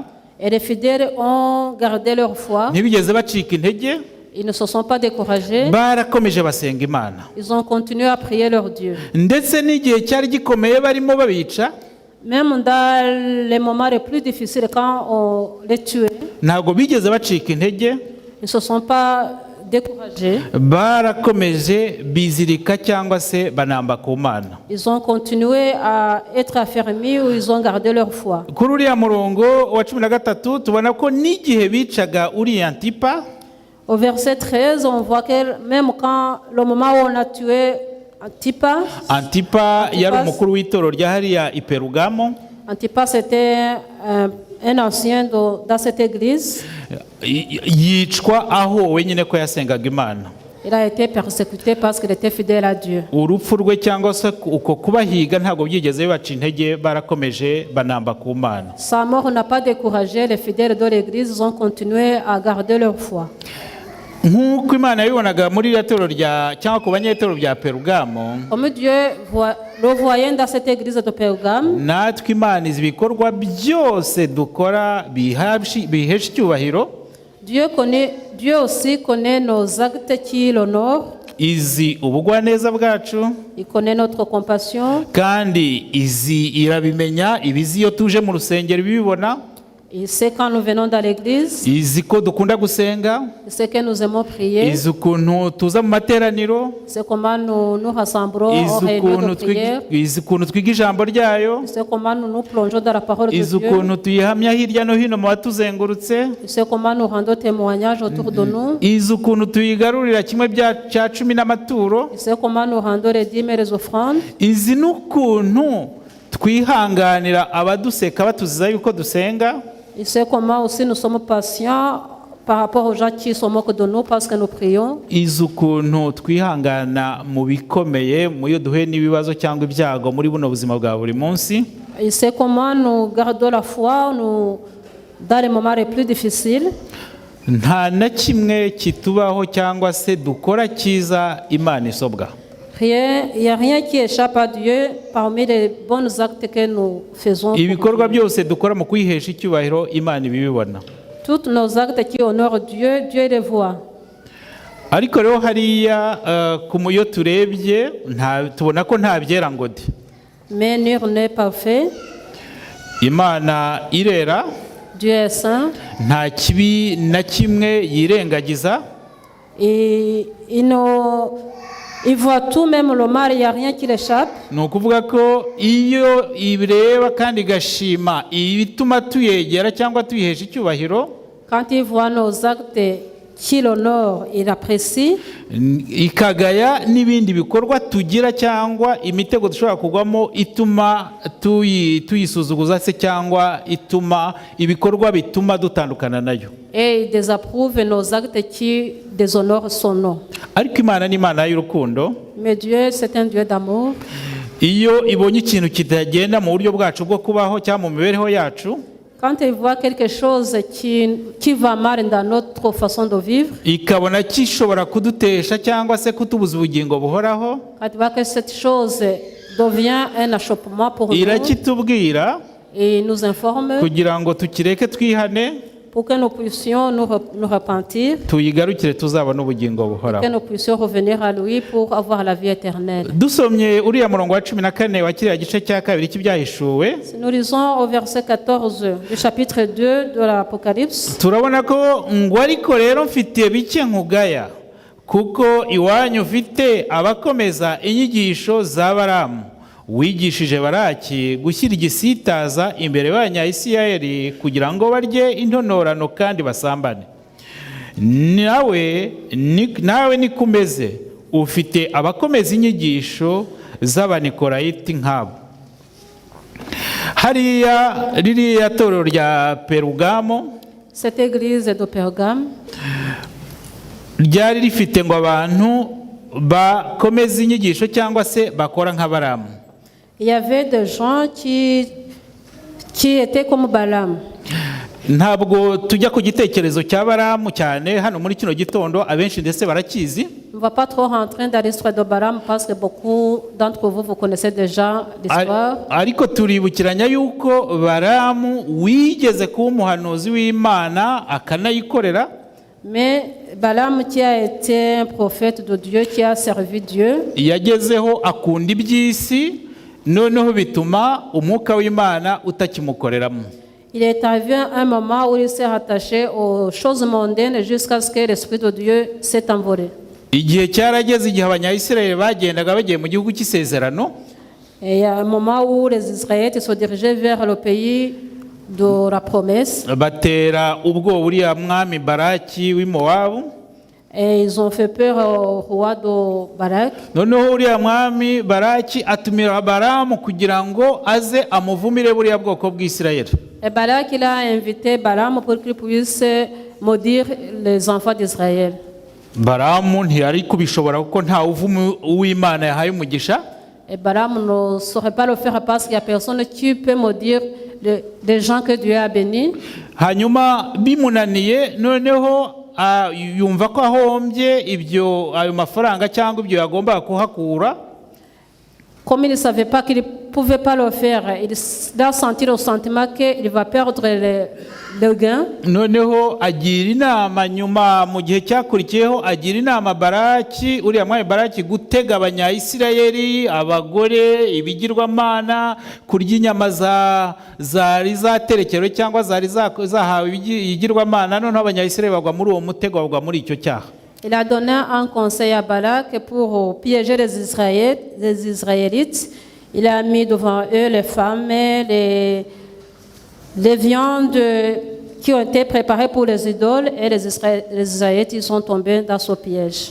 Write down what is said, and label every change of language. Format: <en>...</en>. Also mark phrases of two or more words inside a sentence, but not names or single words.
<fr>et les fidèles ont gardé leur foi.</fr> <rw>ntibigeze bacika intege,</rw> <fr>Ils ne se sont pas découragés.</fr> <rw>barakomeje basenga Imana.</rw> <fr>Ils ont continué à prier leur Dieu.</fr> <rw>Ndetse n'igihe cyari gikomeye barimo babica,</rw> <fr>Même dans les moments les plus difficiles, quand on les tuait,</fr> <rw>ntabwo bigeze bacika intege,</rw> <fr>ils ne se sont pas découragés.</fr> <rw>barakomeje bizirika cyangwa se banamba ku Mana.</rw> <fr>Ils ont continué à être affermis ou ils ont gardé leur foi.</fr> <rw>Kuri uriya murongo wa 13 tubona ko n'igihe bicaga uriya Antipa,</rw> <fr>Au verset 13, on voit que même quand le moment où on a tué</fr> <rw>Antipa yari umukuru w'itoro rya hariya i Perugamo.</rw> <fr>Antipas était un ancien dans cette église.</fr> <rw>Yicwa aho wenyine ko yasengaga Imana.</rw> <fr>Il a été persécuté parce qu'il était fidèle à Dieu.</fr> <rw>Urupfu rwe cyangwa se uko kubahiga ntabwo byigeze bibaca intege, barakomeje banamba ku Mana.</rw> <fr>Sa mort n'a pas découragé les fidèles de l'église, ils ont continué à garder leur foi.</fr> <rw>Nk'uko Imana yabibonaga muri iriya toro cyangwa ku banyetoro bya Perugamo,</rw> <fr>Comme Dieu le voyait dans cette église de Pergame,</fr> <rw>natwe Imana izi ibikorwa byose dukora bihesha icyubahiro.</rw> <fr>Dieu aussi connaît nos actes qui l'honorent.</fr> <rw>Izi ubugwaneza bwacu,</rw> <fr>Il connaît notre compassion.</fr> <rw>kandi izi irabimenya ibizi iyo tuje mu rusengero bibibona.</rw> <fr>Il sait quand nous venons dans l'église.</fr> <rw>Izi ko dukunda gusenga,</rw> <fr>Il sait que nous aimons prier.</fr> <rw>izi ukuntu tuza mu materaniro,</rw> <fr>C'est comment nous nous rassemblons en réunion de prière.</fr> <rw>izi ukuntu twiga ijambo ryayo,</rw> <fr>C'est comment nous nous plongeons dans la parole de</fr> <rw>izi</rw> <fr>Dieu.</fr> <rw>ukuntu tuyihamya hirya no hino mu batuzengurutse,</rw> <fr>C'est comment nous rendons témoignage autour de nous.</fr> <rw>izi ukuntu tuyigarurira kimwe cya 10 n'amaturo,</rw> <fr>C'est comment nous rendons les dîmes et les offrandes.</fr> <rw>izi n'ukuntu twihanganira abaduseka batuziza yuko dusenga.</rw> <fr>Il sait comment aussi nous sommes patients par rapport aux gens qui se moquent de nous parce que nous prions.</fr> <rw>Izi ukuntu twihangana mu bikomeye, mu iyo duhuye n'ibibazo cyangwa ibyago muri buno buzima bwa buri munsi.</rw> <fr>Il sait comment nous gardons la foi dans les moments les plus difficiles.</fr> <rw>Nta na kimwe kitubaho cyangwa se dukora cyiza Imana isobwa.</rw> <fr>Il n'y a rien qui échappe à Dieu parmi les bons actes que nous faisons.</fr> <rw>Ibikorwa byose dukora mu kwihesha icyubahiro Imana ibibona.</rw> <fr>Tous nos actes qui honorent Dieu, Dieu les voit.</fr> <rw>Ariko rero hariya iyo turebye tubona ko nta byera ngo de.</rw> <fr>Mais nul n'est parfait.</fr> <rw>Imana irera,</rw> <fr>Dieu est saint.</fr> <rw>nta kibi na kimwe yirengagiza.</rw> <fr>Et il voit tout, même le mal, il n'y a rien qui l'échappe.</fr> <rw>Ni ukuvuga ko iyo ibireba kandi igashima ibituma tuyegera cyangwa tuyihesha icyubahiro,</rw> <fr>Quand il voit nos actes qui l'honorent, il apprécie.</fr> <rw>ikagaya n'ibindi bikorwa tugira cyangwa imitego dushobora kugwamo ituma tuyisuzuguza se cyangwa ituma ibikorwa bituma dutandukana nayo.</rw> <fr>Et il désapprouve nos actes qui déshonorent son nom.</fr> <rw>Ariko Imana ni Imana y'urukundo.</rw> <fr>Mais Dieu, c'est un Dieu d'amour.</fr> <rw>Iyo ibonye ikintu kitagenda mu buryo bwacu bwo kubaho cyangwa mu mibereho yacu,</rw> <fr>quand elle voit quelque chose qui va mal dans notre façon de vivre,</fr> <rw>ikabona gishobora kudutesha cyangwa se kutubuza ubugingo buhoraho,</rw> <fr>quand elle voit que cette chose devient un achoppement pour nous,</fr> <rw>irakitubwira</rw> <fr>et nous informe</fr> <rw>kugira ngo tukireke twihane,</rw> <fr>pour que nous puissions nous repentir,</fr> <rw>tuyigarukire tuzabona ubugingo buhoraho.</rw> <fr>que nous puissions revenir à lui pour avoir la vie éternelle.</fr> <rw>Dusomye uriya murongo wa 14 wa kiriya gice cya kabiri cy'ibyahishuwe,</rw> <fr>Si nous lisons au verset 14 du chapitre 2 de l'Apocalypse,</fr> <rw>turabona ko ngo ariko rero mfitiye bike nkugaya, kuko iwanyu ufite abakomeza inyigisho za Balamu wigishije Baraki gushyira igisitaza imbere y'Abanyayisirayeli kugira ngo barye intonorano kandi basambane. Nawe niko umeze, ufite abakomeza inyigisho z'Abanikorayiti nk'abo. Hariya ririya torero rya Perugamo,</rw> <fr>cette église de Pergame</fr> <rw>ryari rifite ngo abantu bakomeza inyigisho cyangwa se bakora nka Balamu.</rw> <fr>il y avait des gens qui étaient comme Balaam.</fr> <rw>Ntabwo tujya ku gitekerezo cya Balamu cyane hano muri kino gitondo, abenshi ndetse barakizi.</rw> <fr>On ne va pas trop rentrer dans l'histoire de Balaam parce que beaucoup d'entre vous, vous connaissez déjà l'histoire.</fr> <rw>Ariko turibukiranya yuko Balamu wigeze kuba umuhanuzi w'Imana akanayikorera.</rw> <fr>Mais Balaam qui a été un prophète de Dieu, qui a servi Dieu,</fr> <rw>yagezeho akunda iby'isi, noneho bituma umwuka w'Imana utakimukoreramo.</rw> <fr>il est arrivé un moment où il s'est rattaché aux choses mondaines jusqu'à ce que l'Esprit de Dieu s'est envolé.</fr> <rw>Igihe cyarageze igihe Abanyayisirayeli bagendaga bagiye mu gihugu cy'isezerano,</rw> <fr>Et il y a un moment où les Israélites se dirigeaient vers le pays de la promesse.</fr> <rw>batera ubwoba uriya mwami Baraki w'i Mowabu.</rw> <fr>Et ils ont fait peur au roi de Barak.</fr> <rw>Noneho uriya mwami Baraki atumira Balamu kugira ngo aze amuvumire buriya bwoko bw'Isirayeli.</rw> <fr>Et Barak, il a invité Balaam pour qu'il puisse maudire les enfants d'Israël.</fr> <rw>Balamu ntiyari kubishobora kuko nta uvumu uw'Imana yahaye umugisha.</rw> <fr>Et Balaam ne saurait pas le faire parce qu'il n'y a personne qui peut maudire des gens que Dieu a bénis.</fr> <rw>Hanyuma bimunaniye, noneho yumva ko ahombye ayo mafaranga cyangwa ibyo yagombaga kuhakura.</rw> <fr>Comme il ne savait pas qu'il ne pouvait pas le faire, il a senti le sentiment qu'il va perdre le gain.</fr> <rw>Noneho agira inama nyuma mu gihe cyakurikiyeho, agira inama Baraki, uriya mwami Baraki, gutega Abanyayisirayeli, abagore, ibigirwamana, kurya inyama zari zaterekewe cyangwa zari zahawe ibigirwamana. Noneho Abanyayisirayeli bagwa muri uwo mutego, bagwa muri icyo cyaha.</rw> <fr>Il a donné un conseil à Balak pour piéger les Israélites. Il a mis devant eux les femmes, les viandes qui ont été préparées pour les idoles, et les Israélites ils sont tombés dans ce piège.</fr>